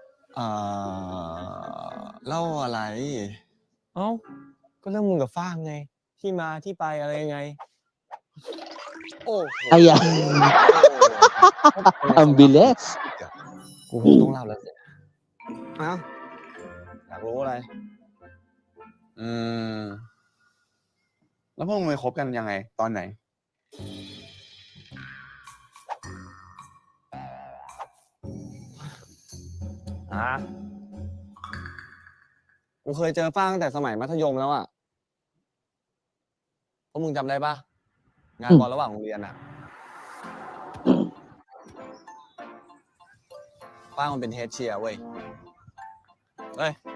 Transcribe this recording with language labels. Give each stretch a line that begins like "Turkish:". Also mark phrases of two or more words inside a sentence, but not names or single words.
Thai: เล่าอะไร เอ้า ก็เรื่องมึงกับฟ้างไง ที่มาที่ไปอะไรยังไง โอ้โห
Filipino: Ayan. Ang bilis.
Thai: กูคงต้องเล่าแล้วสิอ้าวอยากรู้อะไร แล้วพวกมึงไปคบกันยังไง ตอนไหน กูเคยเจอฟ้างตั้งแต่สมัยมัธยมแล้วอ่ะพวกมึงจำได้ปะงานบอลระหว่างโรงเรียนอ่ะฟ้างมันเป็นเฮดเชียร์เว้ย เฮ้ย